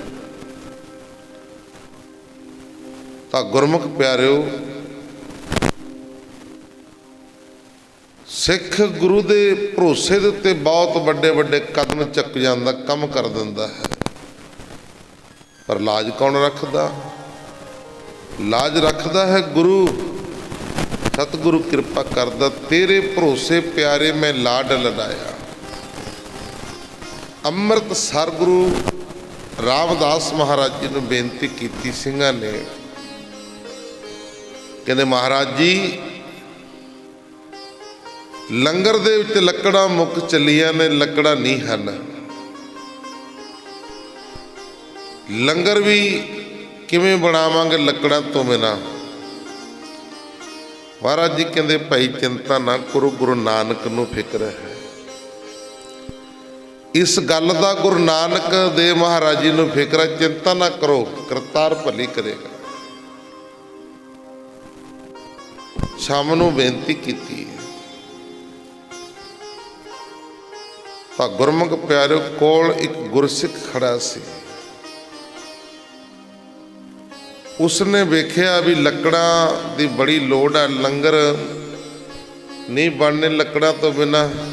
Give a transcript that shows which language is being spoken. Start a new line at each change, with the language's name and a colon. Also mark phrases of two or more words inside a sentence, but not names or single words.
Punjabi: ਤਾਂ ਗੁਰਮੁਖ ਪਿਆਰਿਓ, ਸਿੱਖ ਗੁਰੂ ਦੇ ਭਰੋਸੇ ਦੇ ਉੱਤੇ ਬਹੁਤ ਵੱਡੇ ਵੱਡੇ ਕਦਮ ਚੁੱਕ ਜਾਂਦਾ, ਕੰਮ ਕਰ ਦਿੰਦਾ ਹੈ। ਪਰ ਲਾਜ ਕੌਣ ਰੱਖਦਾ? ਲਾਜ ਰੱਖਦਾ ਹੈ ਗੁਰੂ। ਸਤਿਗੁਰੂ ਕਿਰਪਾ ਕਰਦਾ, ਤੇਰੇ ਭਰੋਸੇ ਪਿਆਰੇ ਮੈਂ ਲਾਡ ਲਡਾਇਆ। ਅੰਮ੍ਰਿਤਸਰ ਗੁਰੂ ਰਾਮਦਾਸ ਮਹਾਰਾਜ ਜੀ ਨੂੰ ਬੇਨਤੀ ਕੀਤੀ ਸਿੰਘਾਂ ਨੇ। ਕਹਿੰਦੇ ਮਹਾਰਾਜ ਜੀ, ਲੰਗਰ ਦੇ ਵਿੱਚ ਲੱਕੜਾਂ ਮੁੱਕ ਚੱਲੀਆਂ ਨੇ, ਲੱਕੜਾਂ ਨਹੀਂ ਹਨ। ਲੰਗਰ ਵੀ ਕਿਵੇਂ ਬਣਾਵਾਂਗੇ ਲੱਕੜਾਂ ਤੋਂ ਬਿਨਾਂ? ਮਹਾਰਾਜ ਜੀ ਕਹਿੰਦੇ ਭਾਈ ਚਿੰਤਾ ਨਾ ਕਰੋ, ਗੁਰੂ ਨਾਨਕ ਨੂੰ ਫਿਕਰ ਹੈ। ਇਸ ਗੱਲ ਕਾ ਗੁਰੂ ਨਾਨਕ ਦੇਵ ਮਹਾਰਾਜ ਜੀ ਨੂੰ ਫ਼ਿਕਰ ਹੈ, ਚਿੰਤਾ ਨਾ ਕਰੋ, ਕਰਤਾਰ ਭਲੀ ਕਰੇਗਾ। ਸ਼ਾਮ ਨੂੰ ਬੇਨਤੀ ਕੀ ਤਾਂ ਗੁਰਮੁਖ ਪਿਆਰੇ ਕੋਲ ਇੱਕ ਗੁਰਸਿੱਖ ਖੜ੍ਹਾ ਸੀ। ਉਸਨੇ ਵੇਖਿਆ ਭੀ ਲੱਕੜਾਂ ਦੀ ਬੜੀ ਲੋੜ ਹੈ, ਲੰਗਰ ਨਹੀਂ ਬਣਨੇ ਲੱਕੜਾਂ ਤੋਂ ਬਿਨਾਂ।